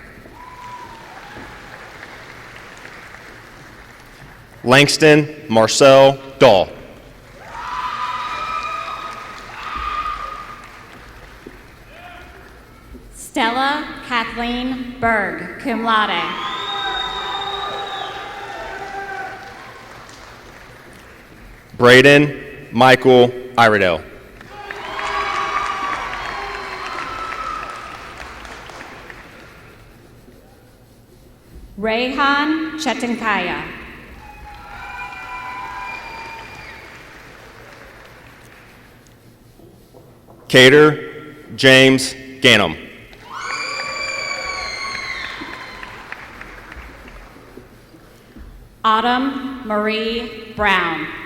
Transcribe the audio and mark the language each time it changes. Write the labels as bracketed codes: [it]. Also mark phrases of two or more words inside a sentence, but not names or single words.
[en] Langston Marcel Dahl. Stella Kathleen Berg, [la] cum laude. [en] Braden Michael Iredale. Rayhan Chetankaya. Cater James Ganem. Autumn Marie Brown.